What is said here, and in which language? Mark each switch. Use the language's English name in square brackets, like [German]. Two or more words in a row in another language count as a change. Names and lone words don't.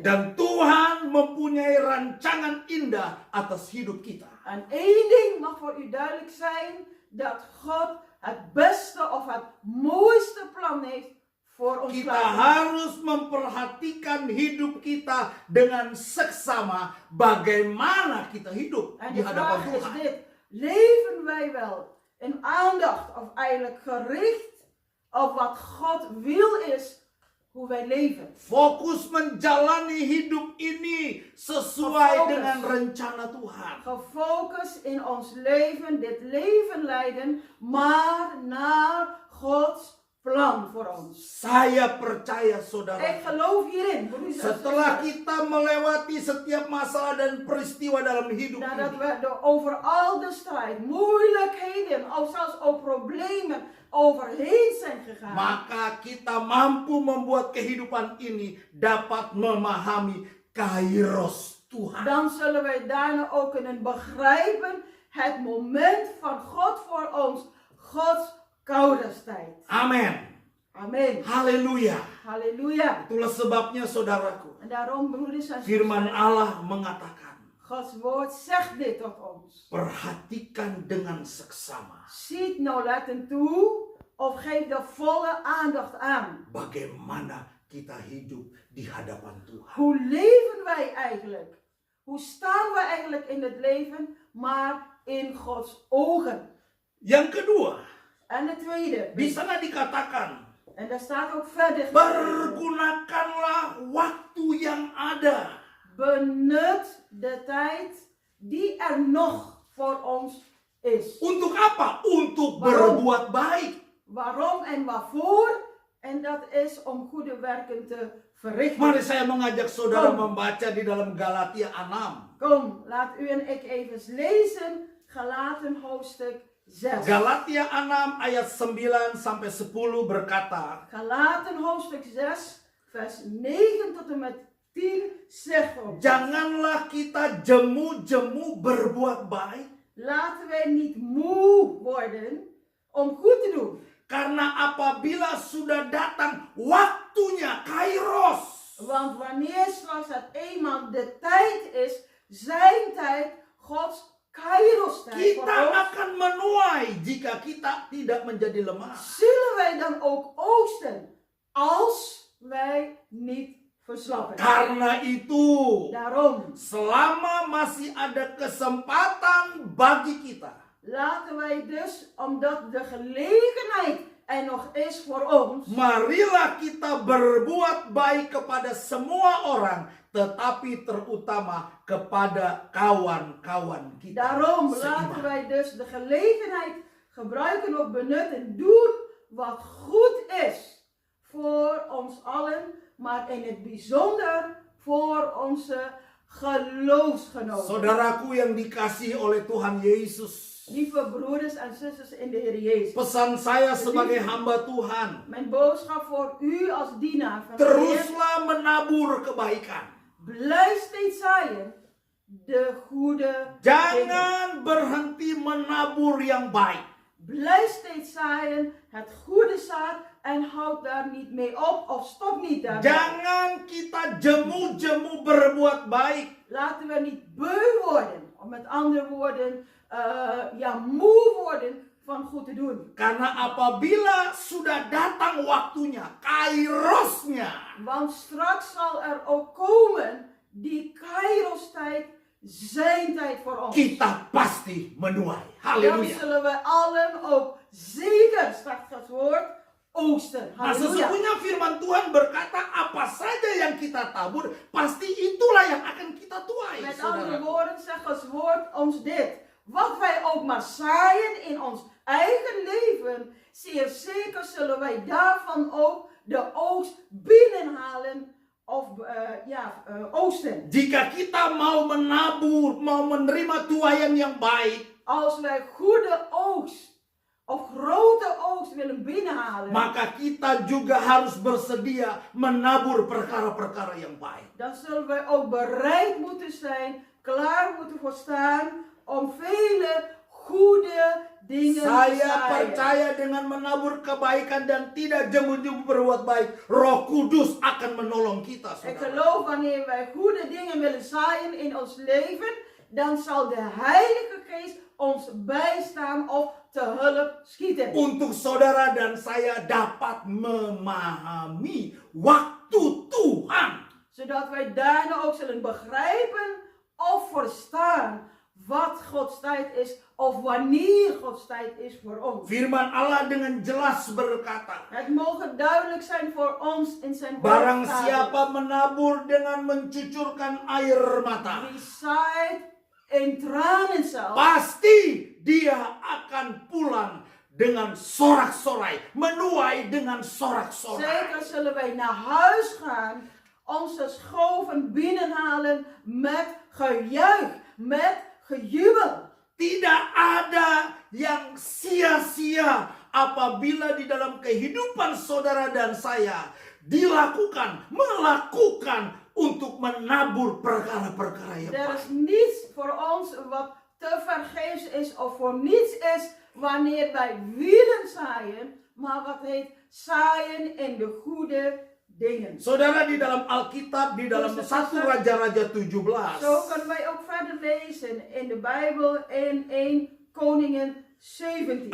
[Indonesian] Dan Tuhan mempunyai rancangan indah atas hidup kita. [Dutch] En één ding mag voor u duidelijk zijn, dat God het beste of het mooiste plan heeft voor ons [Indonesian] Kita [Dutch] leven. [Indonesian] harus memperhatikan hidup kita dengan seksama bagaimana kita hidup [Dutch] En [Indonesian] di [Dutch] de [Indonesian] hadapan [Dutch] vraag is [Indonesian] Tuhan. [Dutch] dit, leven wij wel in aandacht of eigenlijk gericht op wat God wil is, hoe wij leven. [Indonesian] Fokus menjalani hidup ini sesuai Fokus. dengan rencana Tuhan. [Dutch] Gefocust in ons leven, dit leven leiden, maar naar Gods plan voor ons. [Indonesian] Saya percaya saudara, [Dutch] Ik geloof hierin. broeders en [Indonesian] setelah [Dutch] zusters. [Indonesian] kita melewati setiap masalah dan peristiwa dalam hidup [Dutch] Nadat [Indonesian] ini, [Dutch] we over al de strijd, moeilijkheden, of zelfs ook problemen overheen zijn gegaan, [Indonesian] maka kita mampu membuat kehidupan ini dapat memahami kairos Tuhan. [Dutch] dan zullen wij daarna ook kunnen begrijpen het moment van God voor ons, Gods kouderstijd. [Indonesian] Amin. [Dutch] Amen. [Indonesian] Haleluya. [Dutch] Halleluja. [Indonesian] Itulah sebabnya saudaraku, [Dutch] En daarom, broeders en [Indonesian] firman [Dutch] zusters, [Indonesian] Allah mengatakan, [Dutch] Gods woord zegt dit tot ons. [Indonesian] perhatikan dengan seksama [Dutch] Ziet nauwlettend toe of geef de volle aandacht aan. [Indonesian] bagaimana kita hidup di hadapan Tuhan. [Dutch] Hoe leven wij eigenlijk? Hoe staan wij eigenlijk in het leven, maar in Gods ogen? [Indonesian] Yang kedua, [Dutch] En de tweede, [Indonesian] di sana dikatakan, [Dutch] en daar staat ook verder, [Indonesian] pergunakanlah waktu yang ada. [Dutch] benut de tijd die er nog voor ons is. [Indonesian] Untuk apa? Untuk [Dutch] Waarom? [Indonesian] berbuat baik. [Dutch] Waarom en waarvoor? En dat is om goede werken te verrichten. [Indonesian] Mari saya mengajak saudara [Dutch] Kom. [Indonesian] membaca di dalam Galatia 6. [Dutch] Kom, laat u en ik even lezen, Galaten hoofdstuk 6. [Indonesian] Galatia 6 ayat 9 sampai 10 berkata, [Dutch] Galaten hoofdstuk 6, vers 9 tot en met 10 zegt ons: [Indonesian] janganlah kita jemu-jemu berbuat baik, [Dutch] laten wij niet moe worden om goed te doen. [Indonesian] karena apabila sudah datang waktunya kairos, [Dutch] Want wanneer straks het eenmaal de tijd is, zijn tijd, Gods kairos tijd voor [Indonesian] kita [Dutch] ons, [Indonesian] akan menuai jika kita tidak menjadi lemah. [Dutch] zullen wij dan ook oogsten als wij niet verslappen. [Indonesian] Karena itu, [Dutch] Daarom [Indonesian] selama masih ada kesempatan bagi kita, [Dutch] laten wij dus, omdat de gelegenheid er nog is voor ons, [Indonesian] marilah kita berbuat baik kepada semua orang, tetapi terutama kepada kawan-kawan kita. [Dutch] daarom [Indonesian] seiman. [Dutch] laten wij dus de gelegenheid gebruiken of benutten, doen wat goed is voor ons allen, maar in het bijzonder voor onze geloofsgenoten. [Indonesian] Saudaraku yang dikasihi oleh Tuhan Yesus, [Dutch] Lieve broeders en zusters in de Heer Jezus. [Indonesian] pesan saya sebagai hamba Tuhan, [Dutch] Mijn boodschap voor u als dienaar van de Heer: [Indonesian] teruslah menabur kebaikan. [Dutch] blijf steeds zaaien de goede dingen. [Indonesian] Jangan berhenti menabur yang baik. [Dutch] Blijf steeds zaaien het goede zaad en houd daar niet mee op of stop niet daarbij. [Indonesian] Jangan kita jemu-jemu berbuat baik. [Dutch] Laten we niet beu worden, of met andere woorden, moe worden van goed te doen. [Indonesian] Karena apabila sudah datang waktunya, kairosnya, [Dutch] Want straks zal er ook komen die Kairos tijd, zijn tijd voor ons. [Indonesian] kita pasti menuai. [Dutch] Dan [Indonesian] Haleluya. [Dutch] zullen we allen ook zeker, straks het woord, oogsten. [Indonesian] Nah, [Dutch] Halleluja. [Indonesian] sesungguhnya firman Tuhan berkata, apa saja yang kita tabur, pasti itulah yang akan kita tuai. [Dutch] Met andere [Indonesian] Saudara. [Dutch] woorden zegt het woord ons dit. Wat wij ook maar zaaien in ons eigen leven, zeer zeker zullen wij daarvan ook de oogst binnenhalen of oogsten. [Indonesian] Jika kita mau menabur, mau menerima tuaian yang baik, [Dutch] Als wij goede oogst of grote oogst willen binnenhalen, [Indonesian] maka kita juga harus bersedia menabur perkara-perkara yang baik. [Dutch] dan zullen wij ook bereid moeten zijn, klaar moeten voor staan om vele goede dingen te [Indonesian] Saya [Dutch] zaaien. [Indonesian] percaya dengan menabur kebaikan dan tidak jemu-jemu berbuat baik, Roh Kudus akan menolong kita. [Dutch] Ik [Indonesian] Saudara. [Dutch] geloof wanneer wij goede dingen willen zaaien in ons leven, dan zal de Heilige Geest ons bijstaan of te hulp schieten. [Indonesian] Untuk saudara dan saya dapat memahami waktu Tuhan. [Dutch] Zodat wij daarna ook zullen begrijpen of verstaan wat Gods tijd is of wanneer Gods tijd is voor ons. [Indonesian] Firman Allah dengan jelas berkata, [Dutch] Het mogen duidelijk zijn voor ons in zijn [Indonesian] barang [Dutch] woord. [Indonesian] siapa menabur dengan mencucurkan air mata, [Dutch] Wie zaait in tranen zelf, [Indonesian] pasti dia akan pulang dengan sorak-sorai, menuai dengan sorak-sorai. [Dutch] zeker zullen wij naar huis gaan, onze schoven binnenhalen met gejuich, met gejubel. [Indonesian] Tidak ada yang sia-sia apabila di dalam kehidupan saudara dan saya melakukan untuk menabur perkara-perkara yang [Dutch] Er [Indonesian] baik. [Dutch] is niets voor ons wat te vergeefs is of voor niets is wanneer wij willen zaaien, maar wat heet zaaien in de goede dingen. [Indonesian] Saudara, di dalam Alkitab, di dalam 1 Raja-Raja 17, [Dutch] Zo kunnen wij ook verder lezen in de Bijbel in 1 Koningen 17.